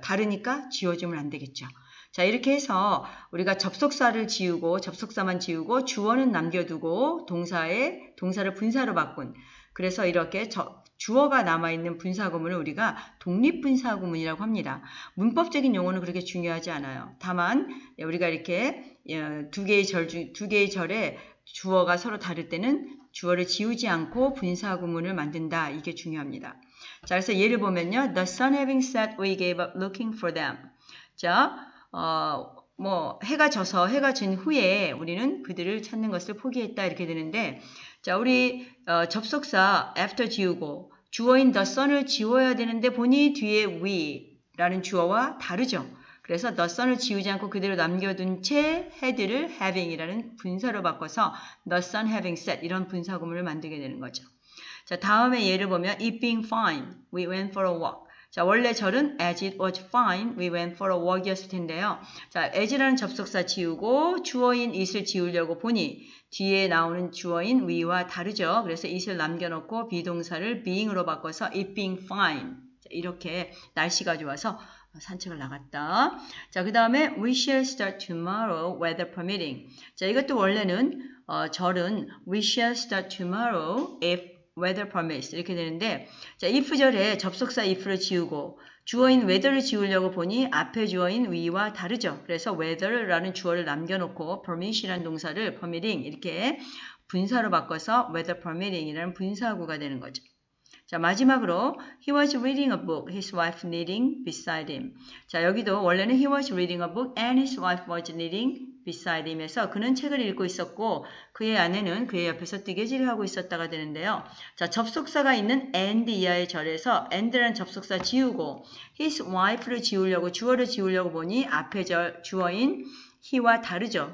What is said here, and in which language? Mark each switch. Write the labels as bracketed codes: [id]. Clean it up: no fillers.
[ko] 다르니까 지워주면 안 되겠죠. 자, 이렇게 해서 우리가 접속사만 지우고 주어는 남겨두고 동사를 분사로 바꾼 그래서 이렇게 주어가 남아있는 분사구문을 우리가 독립분사구문이라고 합니다. 문법적인 용어는 그렇게 중요하지 않아요. 다만 우리가 이렇게 두 개의 절에 주어가 서로 다를 때는 주어를 지우지 않고 분사구문을 만든다. 이게 중요합니다. 자, 그래서 예를 보면요. [en] The sun having set, we gave up looking for them. [ko] 자, 해가 진 후에 우리는 그들을 찾는 것을 포기했다. 이렇게 되는데, 자, 우리 접속사 after 지우고 주어인 [en] the sun [ko] 을 지워야 되는데 보니 뒤에 we라는 주어와 다르죠. 그래서 the sun을 지우지 않고 그대로 남겨둔 채 had를 having이라는 분사로 바꿔서 [en] the sun having set [ko] 이런 분사구문을 만들게 되는 거죠. 자, 다음에 예를 보면 [en] it being fine, we went for a walk. [ko] 자, 원래 절은 [en] as it was fine, we went for a walk이었을 텐데요. [ko] 자, as라는 접속사 지우고 주어인 it을 지우려고 보니 뒤에 나오는 주어인 we와 다르죠. 그래서 it을 남겨놓고 비동사를 being으로 바꿔서 [en] it being fine. [ko] 자, 이렇게 날씨가 좋아서 산책을 나갔다. 자, 그 다음에 [en] we shall start tomorrow, weather permitting. [ko] 자, 이것도 원래는 절은 [en] we shall start tomorrow if weather permits [ko] 이렇게 되는데 자, if절에 접속사 if를 지우고 주어인 weather를 지우려고 보니 앞에 주어인 we와 다르죠. 그래서 weather라는 주어를 남겨놓고 permit이라는 동사를 permitting 이렇게 분사로 바꿔서 [en] weather permitting [ko] 이라는 분사구가 되는 거죠. 자, 마지막으로 [en] he was reading a book, his wife knitting beside him. [ko] 자, 여기도 원래는 [en] he was reading a book and his wife was knitting beside him [ko] 에서 그는 책을 읽고 있었고 그의 아내는 그의 옆에서 뜨개질을 하고 있었다가 되는데요. 자, 접속사가 있는 and 이하의 절에서 and라는 접속사 지우고 his wife를 지우려고 주어를 지우려고 보니 앞에 절 주어인 he와 다르죠.